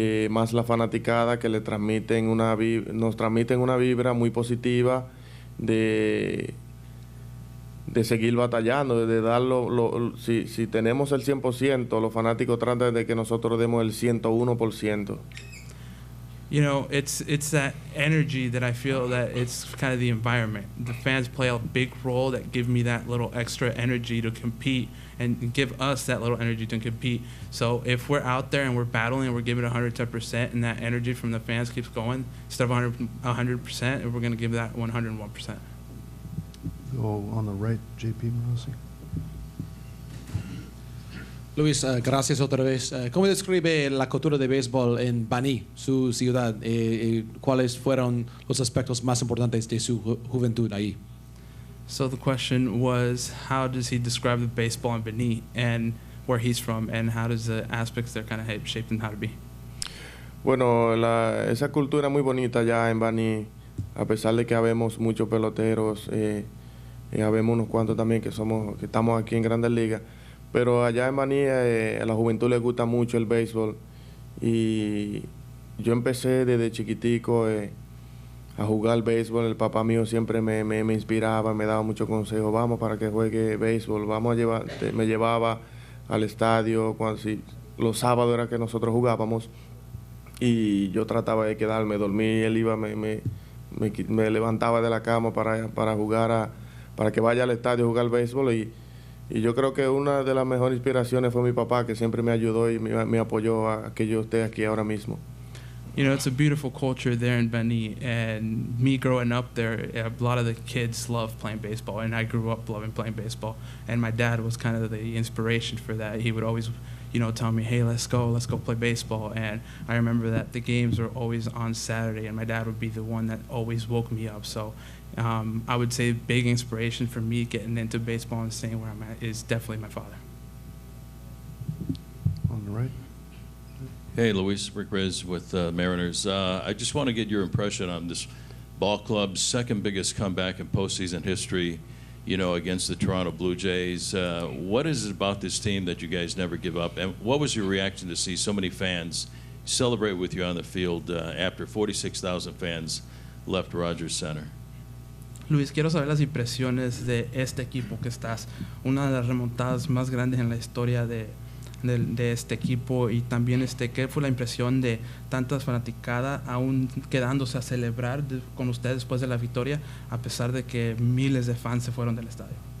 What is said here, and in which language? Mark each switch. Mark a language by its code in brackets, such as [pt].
[es] Más la fanaticada que nos transmiten una vibra muy positiva de seguir batallando, de darlo. Si tenemos el 100%, los fanáticos tratan de que nosotros demos el 101%. [en] It's that energy that I feel that it's kind of the environment. The fans play a big role that give me that little extra energy to compete and give us that little energy to compete. So if we're out there and we're battling and we're giving it 110% and that energy from the fans keeps going, instead of 100%, we're going to give that 101%. Go on the right, JP Morosi. [es] Luis, gracias otra vez. ¿Cómo describe la cultura de béisbol en Baní, su ciudad? ¿Cuáles fueron los aspectos más importantes de su juventud ahí? [en] So the question was, how does he describe the baseball in Benin and where he's from, and how does the aspects there kind of shape him how to be? [es] Bueno, esa cultura muy bonita ya en Baní, a pesar de que habemos muchos peloteros, habemos unos cuantos también que estamos aquí en Grandes Ligas, pero allá en Baní a la juventud le gusta mucho el béisbol, y yo empecé desde chiquitico a jugar béisbol. El papá mío siempre me inspiraba, me daba muchos consejos: vamos para que juegue béisbol, me llevaba al estadio, los sábados era que nosotros jugábamos, y yo trataba de quedarme, dormir, él iba, me levantaba de la cama para jugar, para que vaya al estadio a jugar béisbol, y yo creo que una de las mejores inspiraciones fue mi papá, que siempre me ayudó y me apoyó a que yo esté aquí ahora mismo. [en] It's a beautiful culture there in Beni, and me growing up there, a lot of the kids love playing baseball, and I grew up loving playing baseball, and my dad was kind of the inspiration for that. He would always, tell me, hey, let's go play baseball, and I remember that the games were always on Saturday, and my dad would be the one that always woke me up. So I would say big inspiration for me getting into baseball and staying where I'm at is definitely my father. On the right. Hey, Luis, Rick Riz with Mariners. I just want to get your impression on this ball club's second biggest comeback in postseason history, against the Toronto Blue Jays. What is it about this team that you guys never give up? And what was your reaction to see so many fans celebrate with you on the field after 46,000 fans left Rogers Center? [es] Luis, quiero saber las impresiones de este equipo que estás, una de las remontadas más grandes en la historia de este equipo, y también qué fue la impresión de tantas fanaticadas aún quedándose a celebrar con ustedes después de la victoria, a pesar de que miles de fans se fueron del estadio.